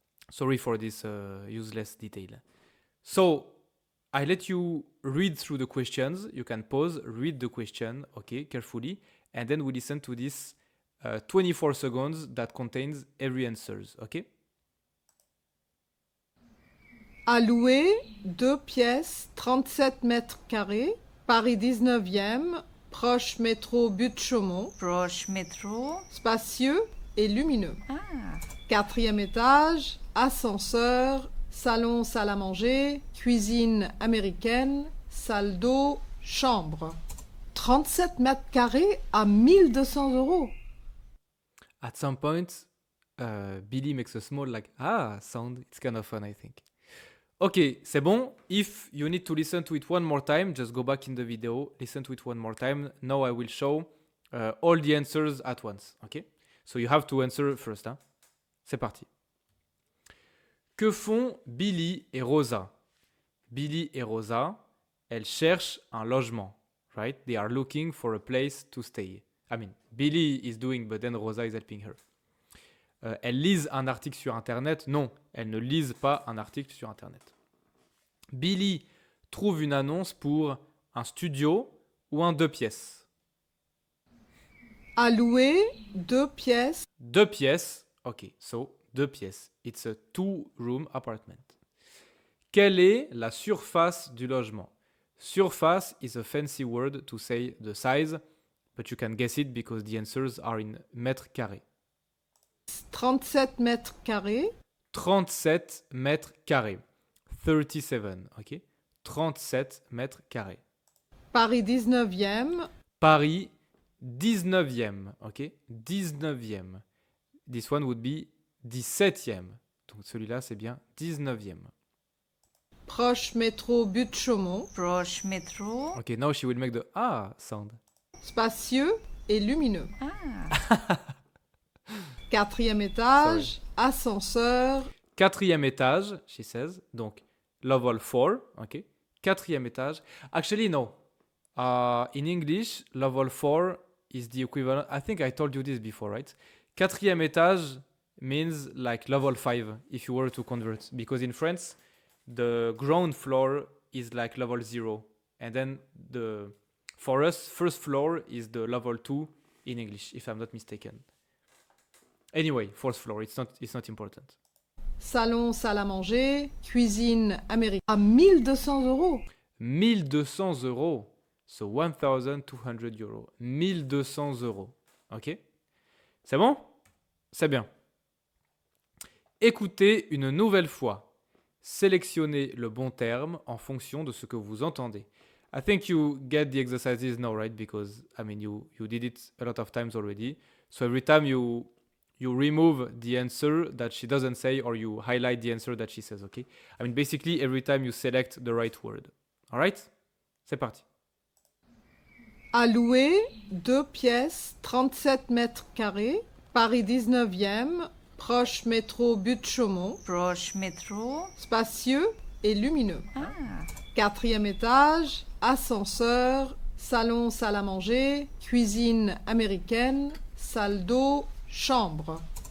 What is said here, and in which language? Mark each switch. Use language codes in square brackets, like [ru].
[en] Sorry for this useless detail. So, I let you read through the questions. You can pause, read the question, okay, carefully, and then we listen to this 24 seconds that contains every answers, okay? [fr] À louer, 2 pièces, 37 mètres carrés, Paris 19e, proche métro Butte-Chaumont, Proche métro. spacieux et lumineux. Ah, 4e étage, ascenseur, salon, salle à manger, cuisine américaine, salle d'eau, chambre. 37 mètres carrés à 1200 €. [en] At some point, Billy makes a small sound. It's kind of fun, I think. Okay, [fr] c'est bon. [en] If you need to listen to it one more time, just go back in the video, listen to it one more time. Now I will show all the answers at once, okay? So you have to answer first, [fr] hein? C'est parti. Que font Billy et Rosa? Billy et Rosa, elles cherchent un logement, right? [en] They are looking for a place to stay. I mean, Billy is doing, but then Rosa is helping her. [fr] Elles lisent un article sur Internet? Non, elles ne lisent pas un article sur Internet. Billy trouve une annonce pour un studio ou un 2 pièces. À louer, 2 pièces, [en] 2 pièces, ok, so 2 pièces. It's a 2-room apartment. [fr] Quelle est la surface du logement? [en] Surface is a fancy word to say the size, but you can guess it because the answers are in mètres carrés. [fr] 37 mètres carrés, 37 mètres carrés. 37, ok? 37 mètres carrés. Paris 19e, Paris 19e, ok? 19e. [en] This one would be 17e. [fr] Donc celui-là, c'est bien 19e. proche métro Butte-Chaumont, proche métro. [en] Ok, now she will make the sound. [fr] spacieux et lumineux. Ah, 4e étage, ascenseur, [en] 4e étage, she says. Donc, level 4, ok? 4e étage. Actually, no. In English, level 4 is the equivalent. I think I told you this before, right? 4e étage means like level 5 if you were to convert. Because in France, the ground floor is like level 0. And then for us, first floor is the level 2 in English, if I'm not mistaken. Anyway, fourth floor, it's not important. [fr] salon, salle à manger, cuisine américaine. À 1200 €. [en] 1200 €. So 1200 €. [fr] 1200 €. Ok? C'est bon? C'est bien. Écoutez une nouvelle fois. Sélectionnez le bon terme en fonction de ce que vous entendez. [en] I think you get the exercises now, right? Because, I mean, you did it a lot of times already. So every time you remove the answer that she doesn't say or you highlight the answer that she says, okay? I mean, basically, every time you select the right word. All right? [fr] C'est parti. À louer, 2 pièces, 37 mètres carrés, Paris 19e, proche métro Butte-Chaumont, proche métro. spacieux et lumineux. Ah, 4e étage, ascenseur, salon, salle à manger, cuisine américaine, salle d'eau, chambre.